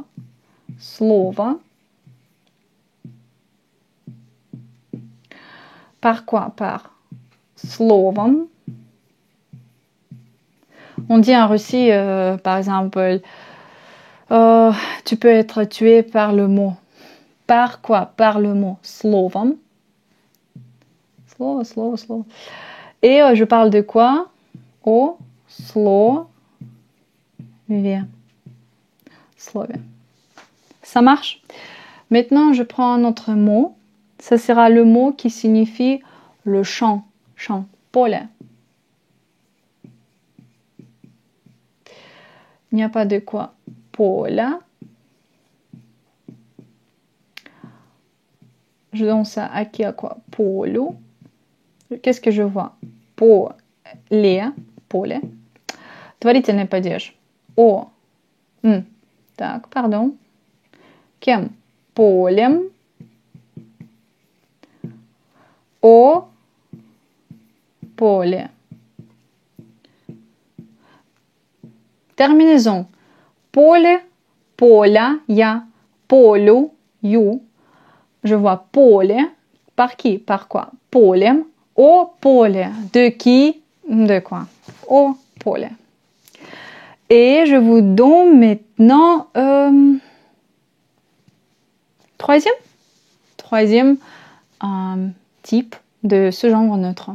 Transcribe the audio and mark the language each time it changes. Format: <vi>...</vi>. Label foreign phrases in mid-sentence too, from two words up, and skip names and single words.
<fr>Слово. Par quoi? Par словом. On dit en Russie, par exemple, tu peux être tué par le mot. Par quoi? Par le mot.</fr> <ru>Словом. Слово, слово, слово.</ru> <fr>Et je parle de quoi?</fr> <ru>О слове. Слове.</ru> <fr>Ça marche? Maintenant, je prends un autre mot. Ça sera le mot qui signifie le champ. Champ. Поле. Il n'y a pas de quoi. Поле. Je donne ça à qui? À quoi? Полю. Qu'est-ce que je vois?</fr> <ru>Поле. Поле. Творительный падеж. О. Так, pardon. Кем? Полем. О поле.</ru> <fr>Terminaison.</fr> <ru>Поле, поля, я, полю, ю.</ru> <fr>Je vois поле. Par qui? Par quoi? Полем. Au поле. De qui? De quoi? Au поле. Et je vous donne maintenant troisième type de ce genre neutre.</fr>